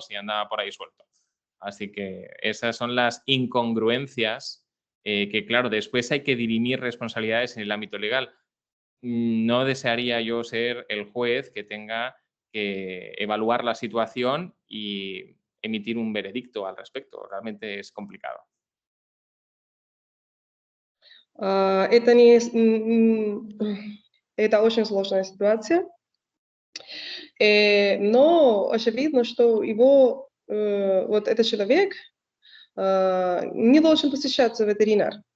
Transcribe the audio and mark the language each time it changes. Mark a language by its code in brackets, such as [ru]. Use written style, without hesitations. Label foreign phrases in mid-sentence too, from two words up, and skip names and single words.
[es] Si andaba por ahí suelto. Así que esas son las incongruencias que, claro, después hay que dirimir responsabilidades en el ámbito legal. No desearía yo ser el juez que tenga que evaluar la situación y emitir un veredicto al respecto. Realmente es complicado. [ru] Это не, это очень сложная ситуация, но очевидно, что его, вот этот человек не должен посещаться ветеринар.